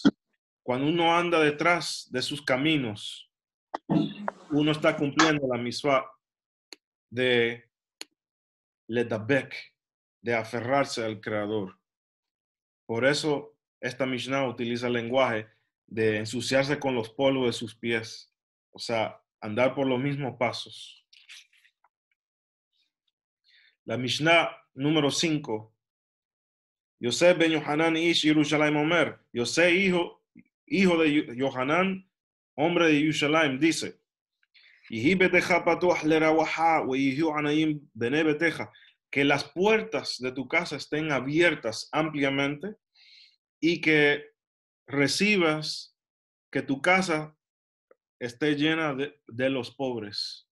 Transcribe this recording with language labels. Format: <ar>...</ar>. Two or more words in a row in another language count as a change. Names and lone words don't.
<es>Cuando uno anda detrás de sus caminos, uno está cumpliendo la misvá de ledabek, de aferrarse al Creador. Por eso esta Mishnah utiliza el lenguaje de ensuciarse con los polvos de sus pies, o sea, andar por los mismos pasos. La Mishnah número 5.</es> <he>יוסף בן יוחנן איש ירושלים אומר.</he> <es>Yosef, hijo de Yohanan, hombre de Yerushalayim, dice, que las puertas de tu casa estén abiertas ampliamente y que recibas, que tu casa esté llena de los pobres.</es>